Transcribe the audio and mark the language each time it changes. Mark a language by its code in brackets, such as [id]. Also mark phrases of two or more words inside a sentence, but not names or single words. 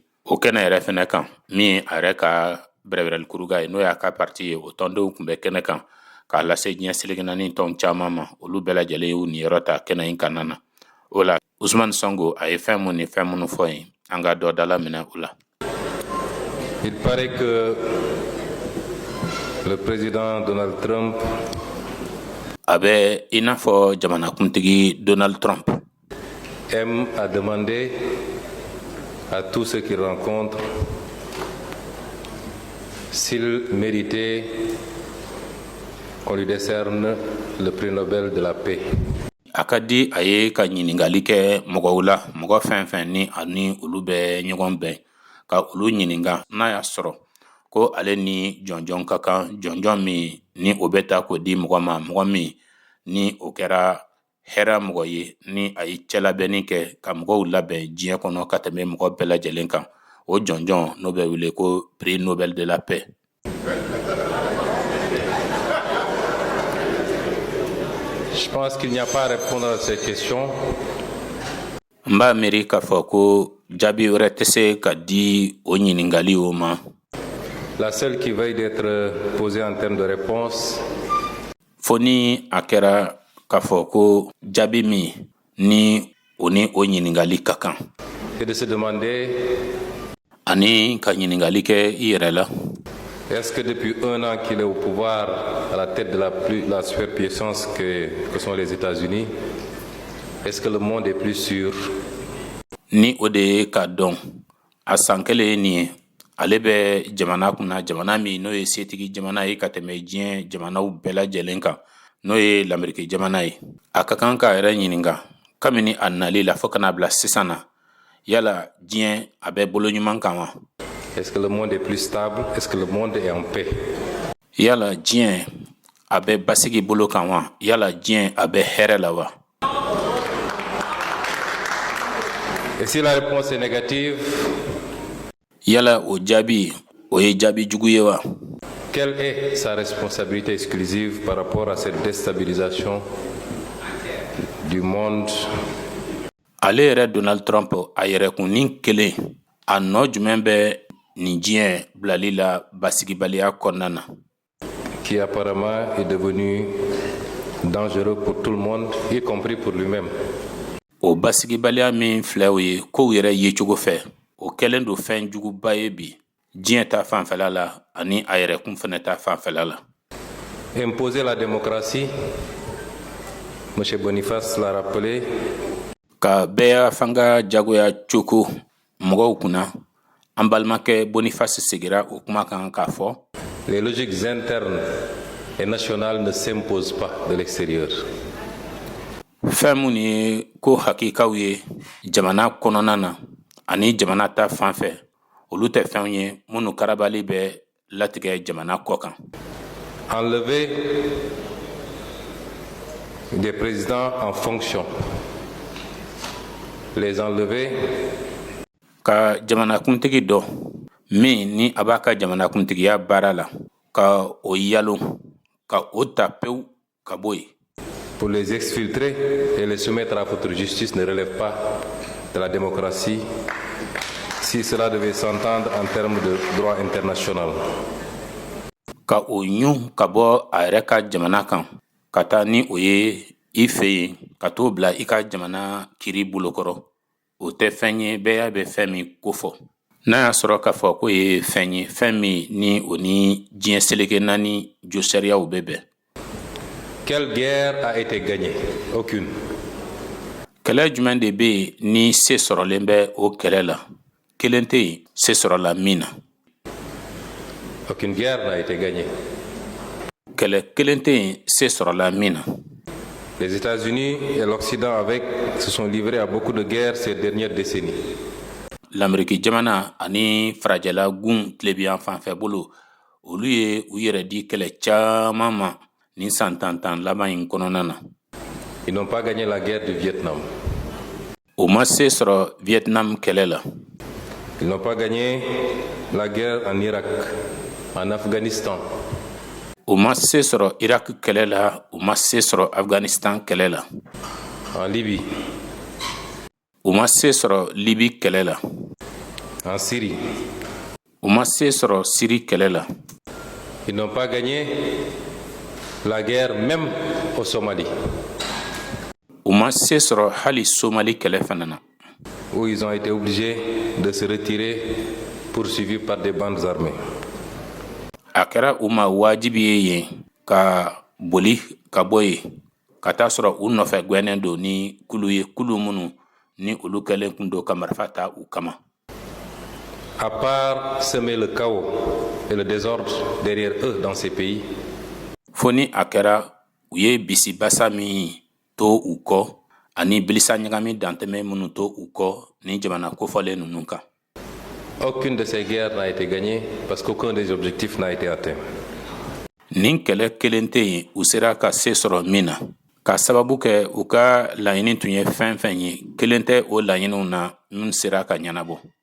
[bm] O kɛnɛ yɛrɛ fana kan min a yɛrɛ ka bɛrɛbɛrɛli kuruga ye n'o y'a ka parti ye o tɔndenw tun bɛ kɛnɛ kan k'a lase diɲɛ seleke naani tɔn caman ma, olu bɛɛ lajɛlen y'u niyɔrɔ ta kɛnɛ in kanana na. O la Ousmane Sonko a ye fɛn mun ni fɛn minnu fɔ yen an ka dɔ dala minɛ o la. [fr] Il paraît que le président Donald Trump [bm] a bɛ i n'a fɔ jamanakuntigi Donald Trump [fr] aime à demander à tous ceux qu'il rencontre s'il méritait qu'on lui décerne le prix Nobel de la paix. [bm] A ka di a ye ka ɲiningali kɛ mɔgɔw la, mɔgɔ fɛn fɛn ni ani olu bɛ ɲɔgɔn bɛn ka olu ɲininga n'a y'a sɔrɔ ko ale ni jɔnjɔn ka kan, jɔnjɔn min ni o bɛ ta k'o di mɔgɔ ma, mɔgɔ min ni o kɛra hɛrɛ mɔgɔ ye ni a ye cɛlabɛnni kɛ ka mɔgɔw labɛn diɲɛ kɔnɔ ka tɛmɛ mɔgɔ bɛɛ lajɛlen kan. O jɔnjɔn n'o bɛ wele ko prix Nobel de la paix. [fr] Je pense qu'il n'y a pas à répondre à ces questions. [bm] N b'a miiri k'a fɔ ko jaabi wɛrɛ tɛ se ka di o ɲiningaliw ma. [fr] La seule qui veuille d'être posée en termes de réponse, [bm] fo ni a kɛra k'a fɔ ko jaabi min ni o ɲiningali ka kan. [fr] et de se demander [bm] ani ka ɲiningali kɛ i yɛrɛ la. [fr] Est-ce que depuis 1 an qu'il est au pouvoir, à la tête de la superpuissance que sont les États-Unis, est-ce que le monde est plus sûr? [bm] Ni o de ye ka dɔn a san kelen ye nin ye ale bɛ jamana kunna, jamana min n'o ye setigi jamana ye ka tɛmɛ diɲɛ jamanaw bɛɛ lajɛlen kan n'o ye l'Amérique jamana ye. A ka kan k'a yɛrɛ ɲininga kabini a nali la fo kana bila sisan na yala diɲɛ a bɛ bolo ɲuman kan wa? [fr] Est-ce que le monde est plus stable? Est-ce que le monde est en paix? [bm] Yala diɲɛ a bɛ basigi bolo kan wa? Yala diɲɛ a bɛ hɛrɛ la wa? [fr] Et si la réponse est négative, [bm] yala o jaabi o ye jaabi jugu ye wa? [fr] Quelle est sa responsabilité exclusive par rapport à cette déstabilisation du monde? [bm] Ale yɛrɛ Donald Trump a yɛrɛkunni kelen a nɔ jumɛn bɛ nin diɲɛ bilali la basigibaliya kɔnɔna na? [fr] Qui apparemment est devenu dangereux pour tout le monde, y compris pour lui-même. [bm] O basigibaliya min filɛ o ye kow yɛrɛ yecogo fɛ o kɛlen don fɛn juguba ye bi diɲɛ ta fanfɛla la ani a yɛrɛkun fɛnɛ ta fanfɛla la. [fr] Imposer la démocratie, M. Boniface l'a rappelé, [bm] ka bɛɛ fanga jagoya coko mɔgɔw kunna. An balimakɛ Boniface segira o kuma kan k'a fɔ [fr] les logiques internes et nationales ne s'imposent pas de l'extérieur. [bm] fɛn mun ye ko hakikaw ye jamana kɔnɔna na ani jamana ta fan fɛ olu tɛ fɛnw ye minnu karabali bɛ latigɛ jamana kɔ kan. [fr] Enlever des présidents en fonction, les enlever, [bm] ka jamanakuntigi dɔ min ni a b'a ka jamanakuntigiya baara la ka o yalo ka o ta pewu ka bɔ yen. [fr] pour les exfiltrer et les soumettre à votre justice ne relève pas de la démocratie si cela devait s'entendre en termes de droit international. [bm] Ka o ɲu ka bɔ a yɛrɛ ka jamana kan ka taa ni o ye i fɛ yen ka t'o bila i ka jamana kiri bolokɔrɔ o tɛ fɛn ye bɛɛ y'a bɛ fɛn min kofɔ. N'a y'a sɔrɔ k'a fɔ ko ye fɛn ye fɛn min ni o ni diɲɛ seleke naani jo sariyaw bɛ bɛn. [fr] Quelle guerre a été gagnée? Aucune. [bm] Kɛlɛ jumɛn de bɛ yen ni se sɔrɔlen bɛ o kɛlɛ la? Kelen tɛ yen se sɔrɔla min na. [fr] Aucune guerre n'a été gagnée. [bm] kɛlɛ kelen tɛ yen se sɔrɔla min na. [fr] Les États-Unis et l'Occident avec se sont livrés à beaucoup de guerres ces dernières décennies. [bm] L'Amérique jamana ani farajɛla gun tilebiyan fanfɛ bolo olu ye u yɛrɛ di kɛlɛ caman ma ni san tan laban in kɔnɔna na. [fr] Ils n'ont pas gagné la guerre du Vietnam. [bm] O ma se sɔrɔ Vietnam kɛlɛ la. [fr] Ils n'ont pas gagné la guerre en Irak, en Afghanistan. [bm] O ma se sɔrɔ Irak kɛlɛ la, o ma se sɔrɔ Afghanistan kɛlɛ la. [fr] En Libye. [bm] O ma se sɔrɔ Libye kɛlɛ la. [fr] En Syrie. [bm] O ma se sɔrɔ Syrie kɛlɛ la. [fr] Ils n'ont pas gagné la guerre même au Somalie. [bm] O ma se sɔrɔ hali Somali kɛlɛ fana na. [fr] Où ils ont été obligés de se retirer, poursuivis par des bandes armées. [bm] A kɛra u ma wajibi ye yen ka boli ka bɔ yen ka taa sɔrɔ u nɔfɛ gwɛnnen don ni kulu ye, kulu minnu ni olu kɛlen kun don ka marifa ta u kama. [fr] À part semer le chaos et le désordre derrière eux dans ces pays, [bm] fo ni a kɛra u ye bisibasa min to u kɔ ani bilisa ɲagami dantɛmɛ minnu to u kɔ ni jamana kofɔlen ninnu kan. [fr] aucune de ces guerres n'a été gagnée parce qu'aucun des objectifs n'a été atteint. [bm] Nin kɛlɛ kelen tɛ yen u sera ka se sɔrɔ min na ka sababu kɛ u ka laɲini tun ye fɛn fɛn ye kelen tɛ o laɲiniw na min sera ka ɲɛnabɔ.